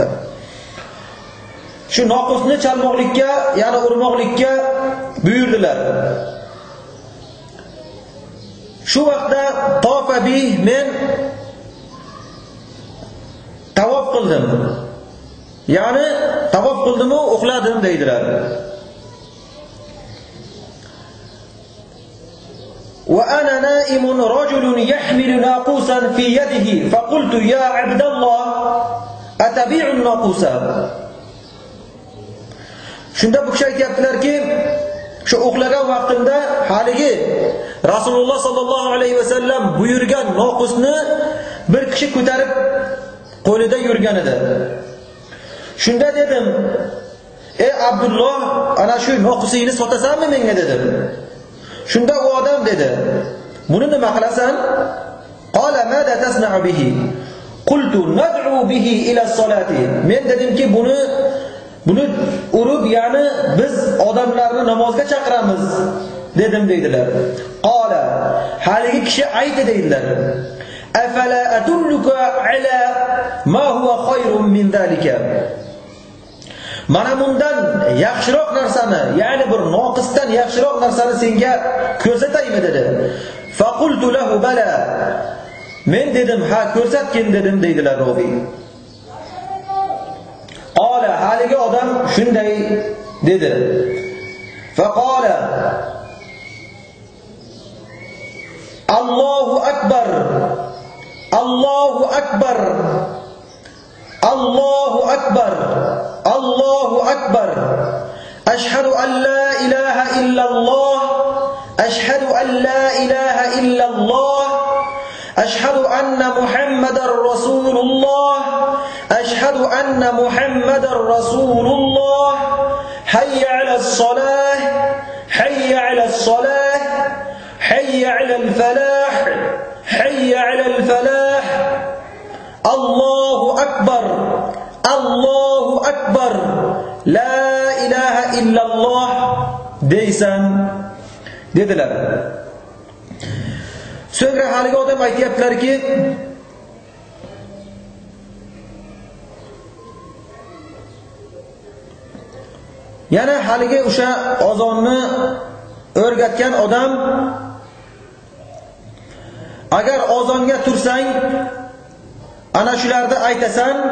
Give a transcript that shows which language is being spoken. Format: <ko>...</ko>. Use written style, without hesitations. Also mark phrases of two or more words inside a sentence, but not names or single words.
<uz>Shu noqusni chalmoqlikka, ya'ni urmoqlikka buyurdilar. Shu vaqtda tofabi, men tavof qildim. Ya'ni tavof qildim va uxladim deydilar.</uz> <ar>وأنا نائم رجل يحمل ناقوسا في يده فقلت يا عبد الله أتبيع الناقوس.</ar> <uz>Shunda bu kishi aytibdilarki, shu uxlagan vaqtimda haligi Rasululloh</uz> <ar>صلى الله عليه وسلم</ar> <uz>buyurgan noqusni bir kishi ko'tarib qo'lida yurgan edi. Shunda dedim, ey Abdulloh, ana shu noqusingni sotasanmi menga dedim. Shunda u odam dedi, buni nima qilasan?</uz> <ar>قال ماذا تصنع به? قلت ندعو به إلى الصلاة.</ar> <uz>Men dedimki buni urib, ya'ni biz odamlarni namozga chaqiramiz dedim deydilar. Qala, haligi kishi aytdi deydilar.</uz> <ar>أفلا أدلك على ما هو خير من ذلك.</ar> <uz>Mana bundan yaxshiroq narsani, ya'ni bir noqisdan yaxshiroq narsani senga ko'rsataymi dedi.</uz> <ar>فقلت له بلى.</ar> <uz>Men dedim, ha ko'rsatgin dedim deydilar roviy. Qala, haligi odam shunday dedi.</uz> <ar>فقال الله أكبر. الله أكبر الله أكبر. الله أكبر. أشهد أن لا إله إلا الله. أشهد أن لا إله إلا الله. أشهد أن محمدا رسول الله. أشهد أن محمدا رسول الله. حي على الصلاة حي على الصلاة. حي على الفلاح حي على الفلاح. الله أكبر الله أكبر. لا إله إلا الله</ar> <uz>deysan dedilar. So'ngra haligi odam aytayaptilarki, yana haligi o'sha ozonni o'rgatgan odam, agar ozonga tursang, ana shularni aytasan,</uz>